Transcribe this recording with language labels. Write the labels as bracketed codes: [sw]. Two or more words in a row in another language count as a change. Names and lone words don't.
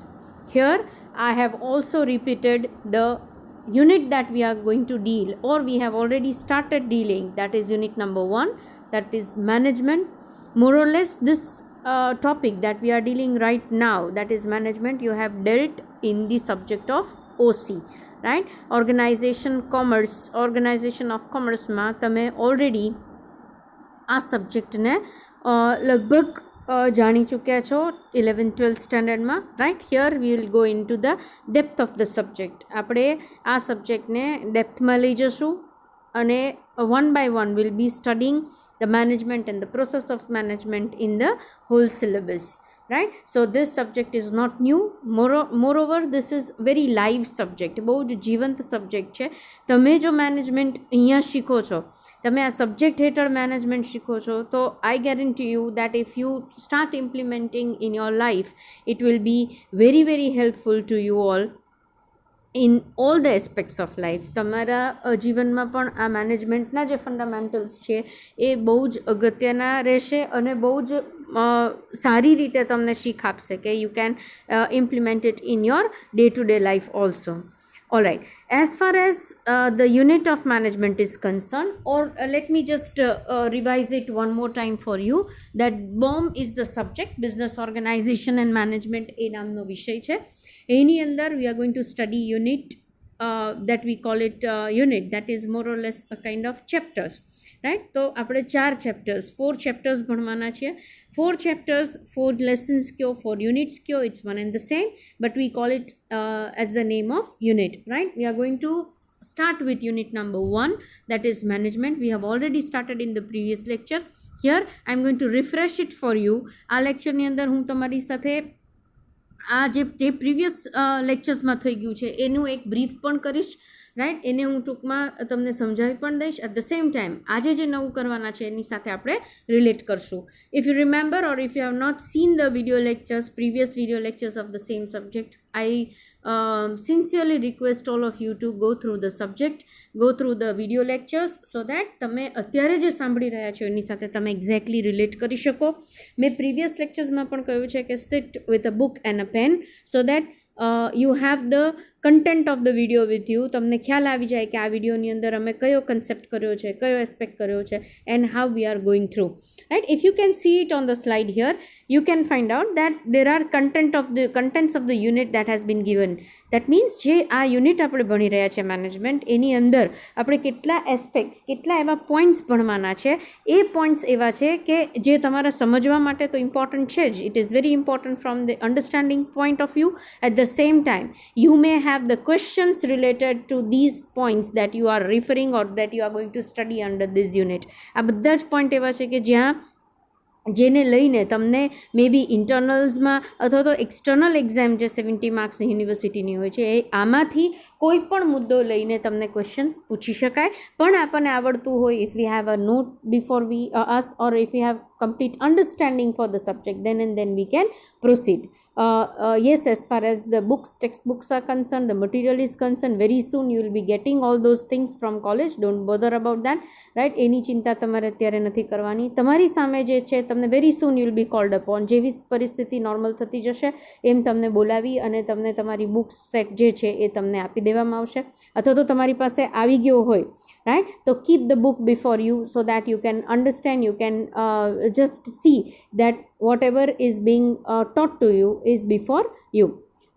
[en] Here I have also repeated the unit that we are going to deal, or we have already started dealing, that is unit number 1, that is management. More or less this topic that we are dealing right now, that is management, you have dealt in the subject of OC, right? Organization of commerce [gu] માં તમે already આ સબ્જેક્ટને લગભગ જાણી ચૂક્યા છો 11th-12th સ્ટાન્ડર્ડમાં, રાઈટ? [en] here we will go in to the depth of the subject. [gu] આપણે આ સબ્જેક્ટને ડેપ્થમાં લઈ જશું અને [en] one by one will be studying the management and the process of management in the whole syllabus, right? So this subject is not new. Moreover, this is very live subject, [gu] બહુ જ જીવંત સબ્જેક્ટ છે. તમે જો મેનેજમેન્ટ અહીંયા શીખો છો, તમે આ સબ્જેક્ટ હેઠળ મેનેજમેન્ટ શીખો છો, તો [en] I guarantee you that if you start implementing in your life, it will be very very helpful to you all in all the aspects of life. [gu] તમારા જીવનમાં પણ આ મેનેજમેન્ટના જે ફંડામેન્ટલ્સ છે એ બહુ જ અગત્યના રહેશે અને બહુ જ સારી રીતે તમને શીખ આપશે કે [en] you can implement it in your day to day life also. All right, as far as the unit of management is concerned, or let me just revise it one more time for you, that BOM is the subject, business organization and management [gu] એ નામનો વિષય છે. એની અંદર [en] we are going to study unit that we call it unit, that is more or less a kind of chapters, right? [gu] તો આપણે 4 chapters ભણવાના છીએ. [en] 4 chapters, 4 lessons kyo, 4 units kyo, it's one and the same, but we call it as the name of unit, right? We are going to start with unit number 1, that is management. We have already started in the previous lecture. Here I am going to refresh it for you. [gu] આ lecture ની અંદર હું તમારી સાથે આ જે [en] previous lecturesમાં [gu] થઈ ગયું છે એનું એક બ્રીફ પણ કરીશ, રાઈટ? એને હું ટૂંકમાં તમને સમજાવી પણ દઈશ. [en] at the same time [gu] આજે જે નવું કરવાના છે એની સાથે આપણે રિલેટ કરશું. [en] if you remember, or if you have not seen ધ previous video lectures of the same subject, I sincerely request all of you to go through the subject, go through the video lectures, so that [gu] તમે અત્યારે જે સાંભળી રહ્યા છો એની સાથે તમે એક્ઝેક્ટલી રિલેટ કરી શકો. મેં પ્રીવિયસ લેક્ચર્સમાં પણ કહ્યું છે કે [en] sit with a book and a pen, so that you have the content of the video with you. [gu] તમને ખ્યાલ આવી જાય કે આ વિડીયોની અંદર અમે કયો કન્સેપ્ટ કર્યો છે, કયો એસ્પેક્ટ કર્યો છે, [en] and how we are going through, right? If you can see it on the slide here, you can find out that there are contents of the unit that has been given. That means [gu] જે આ યુનિટ આપણે ભણી રહ્યા છે મેનેજમેન્ટ, એની અંદર આપણે કેટલા એસ્પેક્ટ્સ, કેટલા એવા પોઈન્ટ્સ ભણવાના છે. એ પોઈન્ટ્સ એવા છે કે જે તમારા સમજવા માટે તો ઇમ્પોર્ટન્ટ છે જ. [en] it is very important from the understanding point of view. at the same time you may have the questions related to these points that you are referring or that you are going to study under this unit. [gu] આ બધા જ પોઈન્ટ એવા છે કે જ્યાં જેને લઈને તમને [en] may be internalsમાં [gu] અથવા તો [en] external exam [gu] જે 70 માર્ક્સની યુનિવર્સિટીની હોય છે એ આમાંથી કોઈ પણ મુદ્દો લઈને તમને ક્વેશ્ચન્સ પૂછી શકાય. પણ આપણને આવડતું હોય, [en] if we have a note before us, or if we have complete understanding for the subject, then and then we can proceed. Yes, as far as the textbooks are concerned, the material is concerned, very soon you will be getting all those things from college. Don't bother about that, right? [gu] એની ચિંતા તમારે અત્યારે નથી કરવાની. તમારી સામે જે છે તમને [en] very soon you will be called upon. [gu] જેવી પરિસ્થિતિ નોર્મલ થતી જશે એમ તમને બોલાવી અને તમને તમારી બુક સેટ જે છે એ તમને આપી દેવામાં આવશે, અથવા તો તમારી પાસે આવી ગયો હોય, [en] right? So keep the book before you so that you can understand, you can just see that whatever is being taught to you is before you.